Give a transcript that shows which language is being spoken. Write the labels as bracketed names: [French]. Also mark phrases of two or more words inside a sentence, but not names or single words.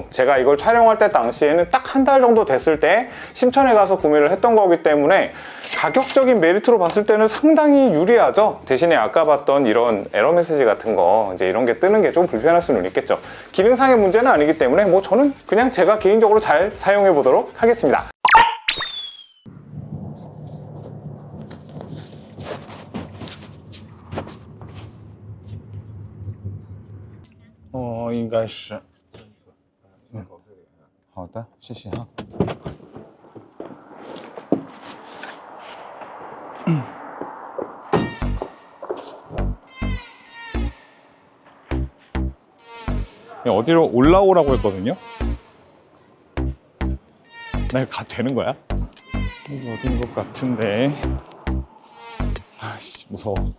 [Korean] 제가 이걸 촬영할 때 당시에는 딱 한 달 정도 됐을 때 심천에 가서 구매를 했던 거기 때문에 가격적인 메리트로 봤을 때는 상당히 유리하죠. 대신에 아까 봤던 이런 에러 메시지 같은 거, 이제 이런 게 뜨는 게 좀 불편할 수는 있겠죠. 기능상의 문제는 아니기 때문에 저는 그냥 제가 개인적으로 잘 사용해 보도록 하겠습니다. [Chinese] 应该是。好的，谢谢哈。 [Korean] 어디로 올라오라고 했거든요. 나 이거 가도 되는 거야? 이거 어딘 것 같은데. 아씨, 무서워.